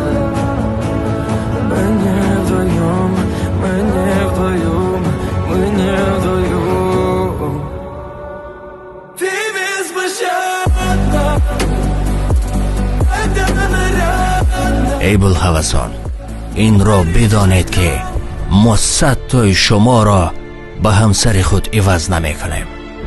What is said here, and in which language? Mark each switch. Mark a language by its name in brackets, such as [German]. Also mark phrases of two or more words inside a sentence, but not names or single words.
[Russian] Мы не вдвоем, мы не вдвоем, мы не вдвоем. Ты беспощадна, когда нарядна. [Tajik] ای булхавасон، инро бидонед که ما 100 تای شما را به همسر خود иваз намекунем.